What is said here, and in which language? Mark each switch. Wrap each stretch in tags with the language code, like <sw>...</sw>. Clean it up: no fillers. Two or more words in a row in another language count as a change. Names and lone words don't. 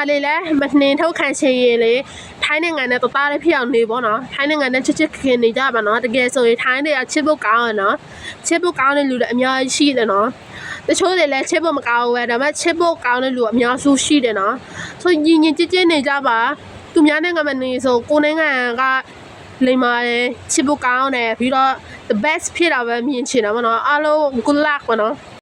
<my>လေးလည်းမနှင်ထုတ်ခံချင်ရင်လေထိုင်းနိုင်ငံနဲ့တသားလေးဖြစ်အောင်နေပေါ့နော်ထိုင်းနိုင်ငံနဲ့ချစ်ခင်နေကြပါနော်တကယ်ဆိုရင်ထိုင်းတွေကချစ်ဖို့ကောင်းရနော်ချစ်ဖို့ကောင်းတဲ့လူတွေအများကြီးရှိတယ်နော်တချို့တွေလည်းချစ်ဖို့မကောင်းဘူးပဲဒါပေမဲ့ချစ်ဖို့ကောင်းတဲ့လူအများစုရှိတယ်နော်ဆိုရင်ကြည်နေကြပါသူများနိုင်ငံမှာနေဆိုကိုယ်နိုင်ငံကလိမ္မာတယ်ချစ်ဖို့ကောင်းတယ်ပြီးတော့</my> <en>the best</en> <my>ဖြစ်တာပဲမြင်ချင်တာပေါ့နော်အားလုံး</my> <en>good luck</en> <my>ပေါ့နော်</my>